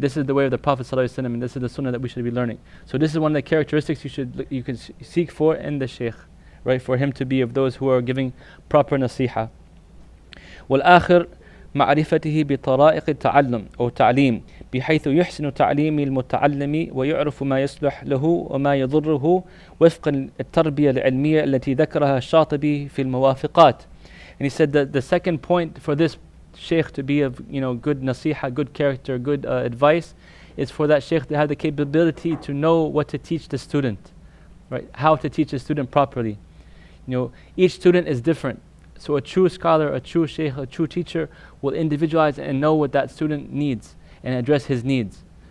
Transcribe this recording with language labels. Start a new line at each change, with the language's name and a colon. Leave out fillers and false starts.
English: This is the way of the Prophet ﷺ, and this is the sunnah that we should be learning. So this is one of the characteristics you can seek for in the shaykh, right? For him to be of those who are giving proper nasiha.
Arabic: والآخر معرفته بطرائق التعلم أو تعليم بحيث يحسن تعليم المتعلم ويعرف ما يصلح له وما يضره وفق التربية العلمية التي ذكرها الشاطبي في الموافقات.
English: And he said that the second point for this shaykh to be of good nasiha, good character, good advice, is for that shaykh to have the capability to know what to teach the student, right? How to teach a student properly. Each student is different. So a true scholar, a true shaykh, a true teacher will individualize and know what that student needs and address his needs.